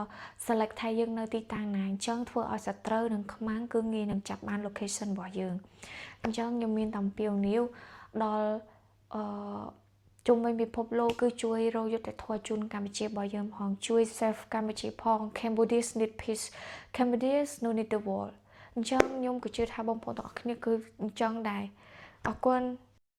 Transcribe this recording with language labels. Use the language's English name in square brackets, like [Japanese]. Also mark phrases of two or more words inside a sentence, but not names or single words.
[Khmer] select ថាយើងនៅទីតាំងណាអញ្ចឹងធ្វើឲ្យសត្រូវនិងខ្មាំងគឺងាយនឹងចាប់បាន location របស់យើងអញ្ចឹងខ្ញុំមានតែអំពាវនាវដល់ជុំវិញពិភពលោកគឺជួយរកយុត្តិធម៌ជូនកម្ពុជារបស់យើងផងជួយ save កម្ពុជាផង [English] Cambodia need peace Cambodia no need the war [Khmer] អញ្ចឹងខ្ញុំក៏ជឿថាបងប្អូនទាំងអស់គ្នាគឺអញ្ចឹងដែរអរគុណ